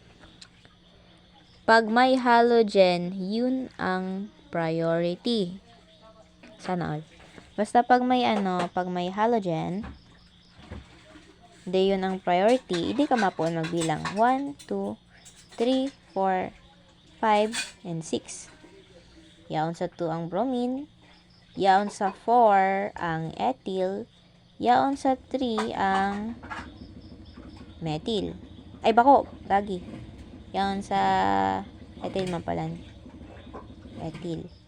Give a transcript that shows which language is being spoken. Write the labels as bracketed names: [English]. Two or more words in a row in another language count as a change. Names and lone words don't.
[Filipino] Pag may halogen, yun ang priority. Sana all. Basta pag may halogen, yun ang priority, hindi ka mapuon magbilang. 1, 2, 3, 4, 5, and 6. [Bikol] Yaon sa 2 ang bromine. Yaon sa 4 ang ethyl. Yaon sa 3 ang methyl. Ay, bako. Lagi. Yaon sa ethyl mapalan. Ethyl.